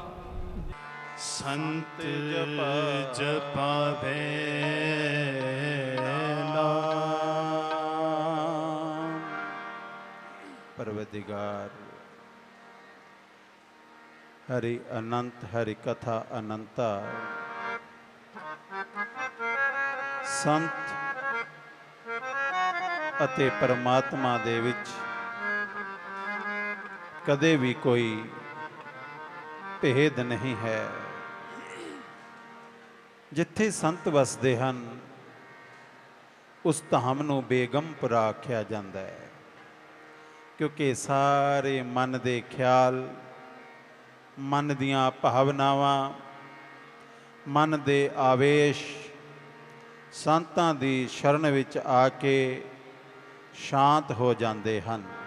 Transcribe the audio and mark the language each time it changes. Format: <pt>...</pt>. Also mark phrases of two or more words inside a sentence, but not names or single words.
<hi>संत जपावे नाम परवदिगार हरि अनंत हरि कथा अनंता संत</hi> <pa>ਅਤੇ ਪਰਮਾਤਮਾ ਦੇ ਵਿੱਚ ਕਦੇ ਵੀ ਕੋਈ ਭੇਦ ਨਹੀਂ ਹੈ। ਜਿੱਥੇ ਸੰਤ ਵਸਦੇ ਹਨ ਉਸ ਧਾਮ ਨੂੰ ਬੇਗਮਪੁਰਾ ਆਖਿਆ ਜਾਂਦਾ ਹੈ, ਕਿਉਂਕਿ ਸਾਰੇ ਮਨ ਦੇ ਖਿਆਲ, ਮਨ ਦੀਆਂ ਭਾਵਨਾਵਾਂ, ਮਨ ਦੇ ਆਵੇਸ਼ ਸੰਤਾਂ ਦੀ ਸ਼ਰਨ ਵਿੱਚ ਆ ਕੇ ਸ਼ਾਂਤ ਹੋ ਜਾਂਦੇ ਹਨ।</pa>